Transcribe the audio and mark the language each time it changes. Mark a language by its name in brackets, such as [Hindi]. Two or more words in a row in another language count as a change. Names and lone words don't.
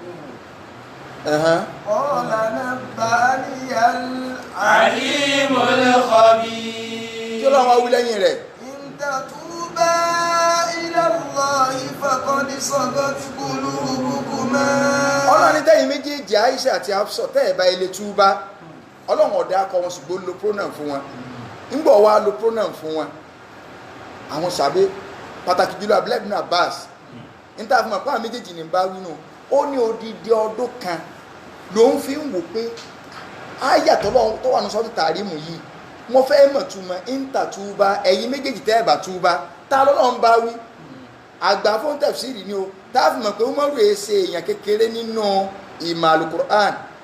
[Arabic] قال نبأني العليم الخبير. [Yoruba] Tí Ọlọ́run wá wí lẹ́yìn rẹ̀. [Arabic] إن تتوبا إلى الله فقد صغت قلوبكما. [Yoruba] Ọlọ́run ní tẹ́yìn méjèèjì Aisha àti Hafsa tẹ́ ẹ̀ bá ilé túbá Ọlọ́run ọ̀dà akọ wọn ṣùgbọ́n lo pronoun fún wọn ńgbọ̀ wá lo pronoun fún wọn àwọn sàbẹ́ pàtàkì jùlọ Abdullah ibn Abbas ní tá a fi mọ̀ pé àwọn méjèèjì ní bá wí nù ó ní odidi ọdún kan ló ń fi ń wò pé àyà tó wà ní sọ́tù tàrímù yìí wọ́n fẹ́ mọ̀ túmọ̀ ìntà túbá ẹ̀yin méjèèjì tẹ́ ẹ̀ bá túbá tá lọ́lọ́run bá wí àgbà fún tafsiri ni o tá a fi mọ̀ pé Umaru èé ṣe èèyàn kékeré nínú ìmọ̀ Al-Qur'an